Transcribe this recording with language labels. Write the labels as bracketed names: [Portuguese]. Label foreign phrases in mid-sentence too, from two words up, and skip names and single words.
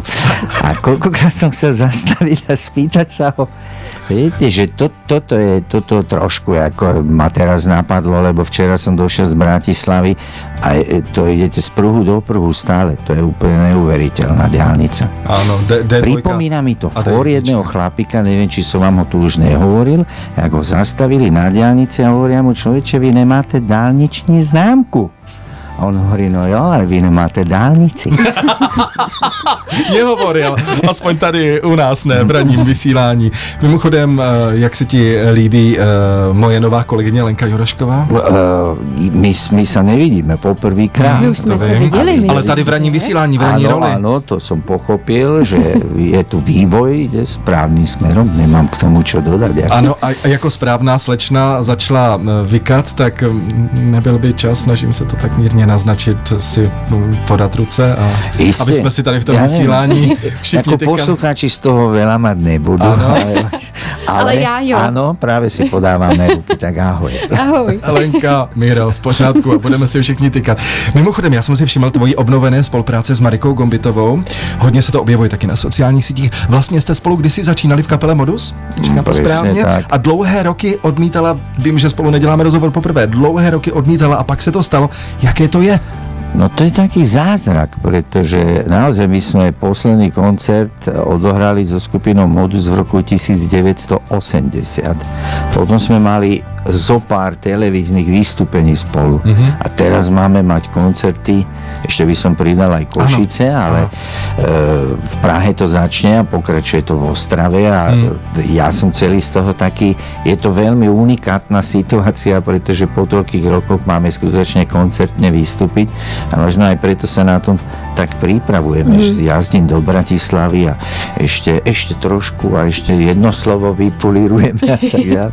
[Slovak] A koľkokrát som chcel zastaviť a spýtať sa ho, viete, že toto trošku ako ma teraz napadlo, lebo včera som došiel z Bratislavy a to idete z pruhu do pruhu stále. To je úplne neuveriteľná diaľnica. Áno, pripomína mi to for jedného chlapíka, neviem, či som vám ho tu už nehovoril, ako ho zastavili na diaľnici a hovoria mu, človeče, vy nemáte diaľničnú známku. A on hovorí, [Czech] no jo, ale vy nemáte dálnici. Nehovoril, aspoň tady u nás, ne, v ranním vysílání. Mimochodem, jak se ti líbí moje nová kolegyně Lenka Jurošková? [Slovak] My sa nevidíme poprvýkrát. My už sme sa videli. [Czech] Ale tady v ranním vysílání, v ranní roli. [Slovak] Áno, to som pochopil, že je tu vývoj, ide správnym smerom, nemám k tomu čo dodať. [Czech] Ano, a jako správná slečna začala vykat, tak nebyl by čas, snažím se to tak mírně naznačit, si podat ruce a aby jsme si tady v tom vysílání všichni [Slovak] ako poslucháči z toho veľa mať nebudú. [Czech] Ale já jo. [Slovak] Áno, práve si podáváme ruky, tak ahoj. Ahoj. [Czech] Lenka, Míro, v pořádku a budeme si všichni tykat. Mimochodem, já jsem si všiml tvojí obnovené spolupráce s Marikou Gombitovou. Hodně se to objevuje taky na sociálních sítích. Vlastně jste spolu kdysi začínali v kapele Modus? Říkám to správně? Tak. A dlouhé roky odmítala, vím, že spolu neděláme rozhovor poprvé, dlouhé roky odmítala a pak se to stalo. Jaké to je? [Slovak] No to je taký zázrak, pretože naozaj my sme posledný koncert odohrali so skupinou Modus v roku 1980. Potom sme mali zo pár televíznych vystúpení spolu. A teraz máme mať koncerty, ešte by som pridal aj Košice, ale v Prahe to začne a pokračuje to v Ostrave a ja som celý z toho taký, je to veľmi unikátna situácia, pretože po toľkých rokoch máme skutočne koncertne vystúpiť a možno aj preto sa na tom tak pripravujeme, že jazdím do Bratislavy a ešte trošku a ešte jedno slovo vypulírujeme a tak ďalej.